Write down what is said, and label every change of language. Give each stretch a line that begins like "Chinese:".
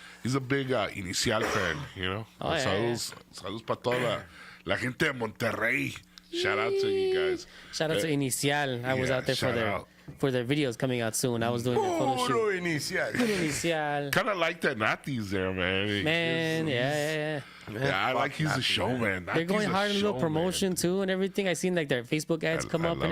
English: He's a big Inicial fan, you know. Oh, yeah,
Spanish: Saludos para toda la gente de Monterrey.
English: Shout out to you guys. Shout out to Inicial. I was yeah, out there shout out. for their videos coming out soon. I was doing their photo shoot. inicial. Inicial. Kind of like that Nati's there, man. Man, yeah. Yeah, I like he's a showman. They're going hard in a little promotion too and everything. I seen like their Facebook ads come I up and love